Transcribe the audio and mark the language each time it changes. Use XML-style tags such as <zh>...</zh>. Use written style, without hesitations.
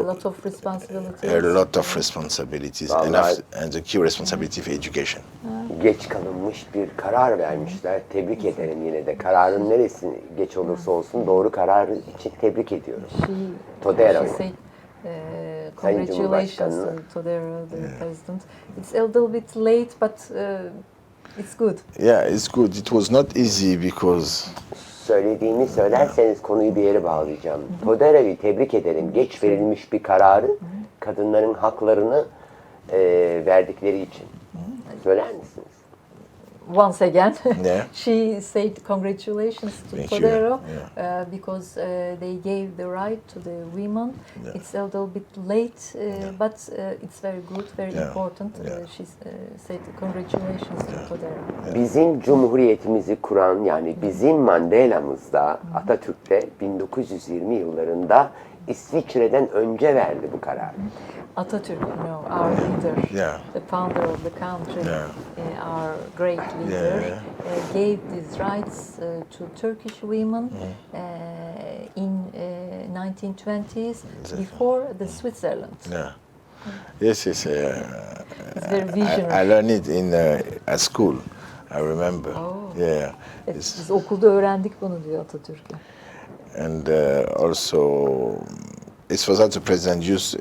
<en>A lot of responsibilities. a lot of responsibilities, and the key responsibility for education.</en> <tr>Geç kalınmış bir karar vermişler. Tebrik ederim yine de. Kararın neresi geç olursa olsun doğru karar için tebrik ediyoruz. Todera.</tr> <en>She said, congratulations to Todera, the president. It's a little bit late, but it's good. Yeah, it's good. It was not easy because</en> <tr>Söylediğimi söylerseniz konuyu bir yere bağlayacağım. Todera'yı tebrik ederim. Geç verilmiş bir kararı kadınların haklarını verdikleri için. Söyler misiniz?</tr> <en>Once again, Yeah. she said congratulations to Thank you. Todero because they gave the right to the women. Yeah. It's a little bit late, but it's very good, very Yeah. important. Yeah. She said congratulations to Todero.</en> <tr>Bizim cumhuriyetimizi kuran yani bizim Mandela'mız da Atatürk'te 1920 yıllarında İsviçre'den önce verdi bu kararı.</tr> <en>Atatürk, our leader, Yeah. the founder of the country, Yeah. Our great leader, Yeah. gave these rights to Turkish women in 1920s before the Switzerland. yeah. Yes. It's very visionary. I learned it at school. I remember. Oh. Yeah.</en> <tr>Biz okulda öğrendik bunu diyor Atatürk'e.</tr> <en>And also, it was that the president used.</en>